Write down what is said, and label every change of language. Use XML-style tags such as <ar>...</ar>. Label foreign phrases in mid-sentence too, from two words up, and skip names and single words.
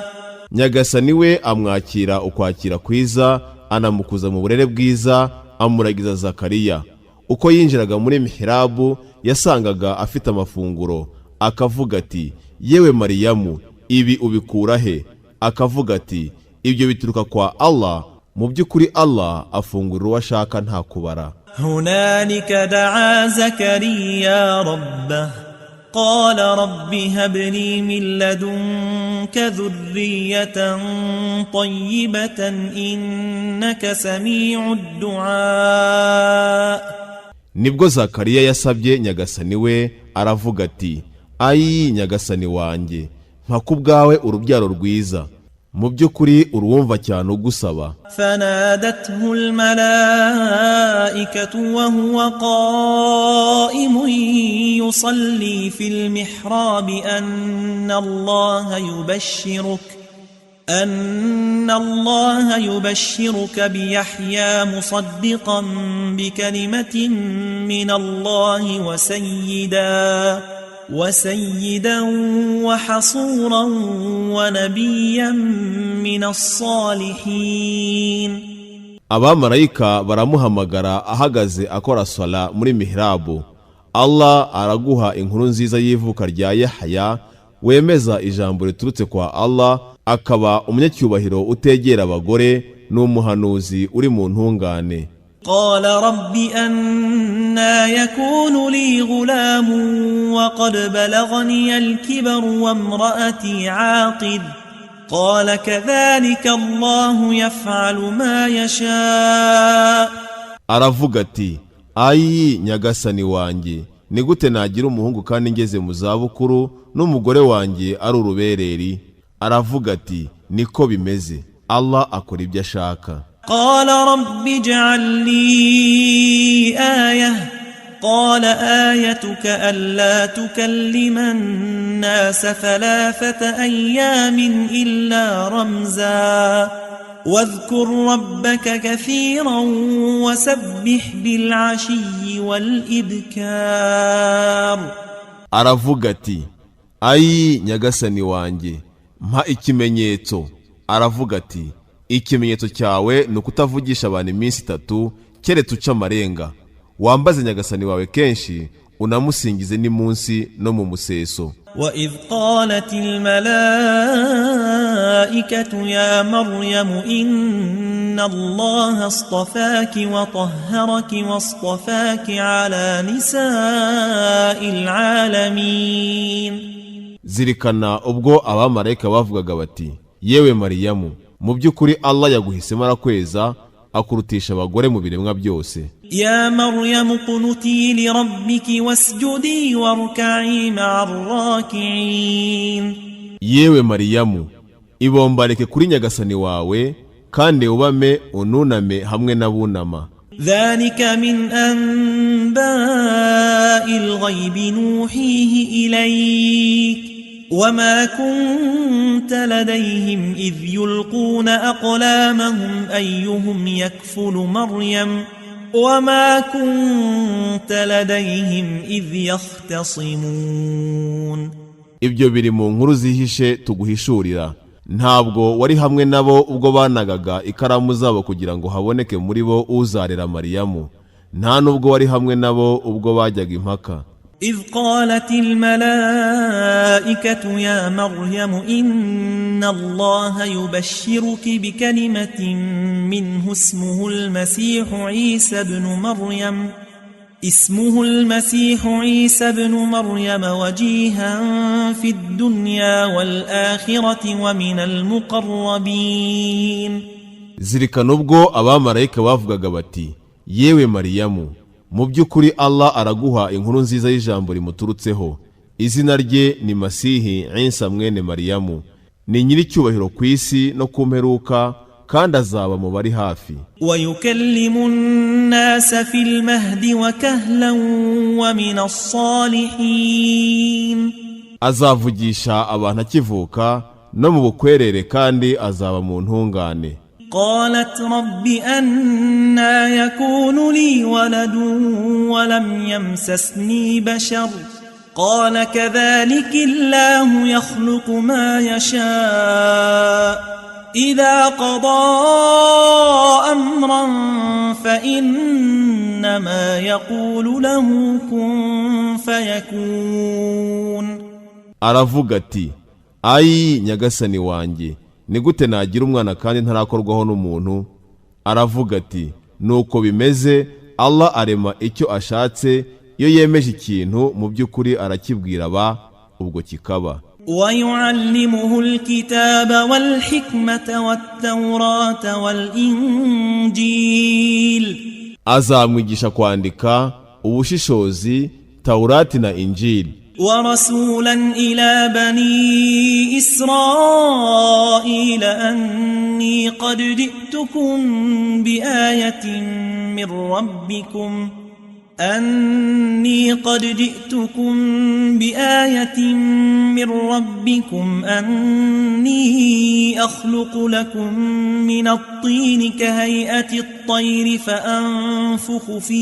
<rw>Nyagasani we amwakira ukwakira kwiza, anamukuza mu burere bwiza, amuragiza Zakariya. Uko yinjiraga muri mihrabu yasangaga afite amafunguro, akavuga ati yewe Mariyamu, ibi ubikura he? Akavuga ati ibyo bituruka kwa Allah, mu by'ukuri Allah afungurira uwo ashaka nta kubara.</rw> <ar>هنالك دعا زكريا ربه قال رب هب لي من لدنك ذرية طيبة إنك سميع الدعاء.</ar> <rw>Nibwo Zakariya yasabye Nyagasani we, aravuga ati ayi Nyagasani wanjye, mpa kubwawe urubyaro rwiza, mu by'ukuri uruwumva cyane ugusaba.</rw> <ar>فنادته الملائكة وهو قائم يصلي في المحراب أن الله يبشرك بيحيى مصدقا بكلمة من الله وسيدا وحصورا ونبيا من الصالحين.</ar> <rw>Abamarayika baramuhamagara ahagaze akora sala muri mihrabu. Allah araguha inkuru nziza y'ivuka rya Yahya, wemeza ijambo riturutse kwa Allah, akaba umunyacyubahiro utegera abagore n'umuhanuzi uri mu ntungane.</rw> <ar>قال رب أنى يكون لي غلام وقد بلغني الكبر وامرأتي عاقر قال كذلك الله يفعل ما يشاء.</ar> <rw>Aravuga ati ayi Nyagasani wanjye, ni gute nagira umuhungu kandi ngeze mu zabukuru n'umugore wanjye ari urubereri? Aravuga ati niko bimeze, Allah akora ibyo ashaka.</rw> <ar>قال رب اجعل لي آية قال آيتك ألا تكلم الناس 3 أيام إلا رمزا واذكر ربك كثيرا وسبح بالعشي والإبكار.</ar> <rw>Aravuga ati ayi Nyagasani wanjye, mpa ikimenyetso. Aravuga ati ikimenyetso cyawe ni ukutavugisha abantu iminsi 3 keretse uca amarenga, wambaze Nyagasani wawe kenshi, unamusingize n'imunsi no mu museso.</rw> <ar>وإذ قالت الملائكة يا مريم إن الله اصطفاك وطهرك واصطفاك على نساء العالمين.</ar> <rw>Zirikana ubwo abamarayika bavugaga bati yewe Mariyamu, mu by'ukuri Allah yaguhisemo arakweza, akurutisha abagore mu biremwa byose.</rw> <ar>يا مريم قنتي لربك واسجدي واركعي مع الراكعين.</ar> <rw>Yewe Mariyamu, ibombareke kuri Nyagasani wawe kandi ubame ununame hamwe n'abunama.</rw> <ar>ذلك من أنباء الغيب نوحيه إليك وما كنت لديهم إذ يلقون أقلامهم أيهم يكفل مريم وما كنت لديهم إذ يختصمون.</ar> <rw>Ibyo biri mu nkuru zihishe tuguhishurira. Ntabwo wari hamwe nabo ubwo banagaga ikaramu zabo kugira ngo haboneke muri bo uzarera Mariyamu, nta nubwo wari hamwe nabo ubwo bajyaga impaka.</rw> <ar>إذ قالت الملائكة يا مريم إن الله يبشرك بكلمة منه اسمه المسيح عيسى بن مريم وجيها في الدنيا والآخرة ومن المقربين.</ar> <rw>Zirikana ubwo abamarayika bavugaga bati yewe Mariyamu, mu by'ukuri Allah araguha inkuru nziza y'ijambo rimuturutseho. Izina rye ni Masihi Isa mwene Mariyamu, ni nyiri cyubahiro ku isi no ku mperuka, kandi azaba mu bari hafi.</rw> <ar>ويكلم الناس في المهد وكهلا ومن الصالحين.</ar> <rw>Azavugisha abantu akivuka no mu bukwerere kandi azaba mu ntungane.</rw> <ar>قالت رب أنى يكون لي ولد ولم يمسسني بشر قال كذلك الله يخلق ما يشاء إذا قضى أمرا فإنما يقول له كن فيكون.</ar> <rw>Aravuga ati, ayi nyagasani wanjye, ni gute nagira umwana kandi ntarakorwaho n'umuntu? Aravuga ati, nuko bimeze, Allah arema icyo ashatse, iyo yemeje ikintu mu by'ukuri arakibwira ba, ubwo kikaba.</rw> <ar>ويعلمه الكتاب والحكمة والتوراة والإنجيل.</ar> <rw>Azamwigisha kwandika, ubushishozi, Taurati na Injili.</rw> <ar>ورسولا إلى بني إسرائيل أني قد جئتكم بآية من ربكم أني أخلق لكم من الطين كهيئة الطير فأنفخ</ar>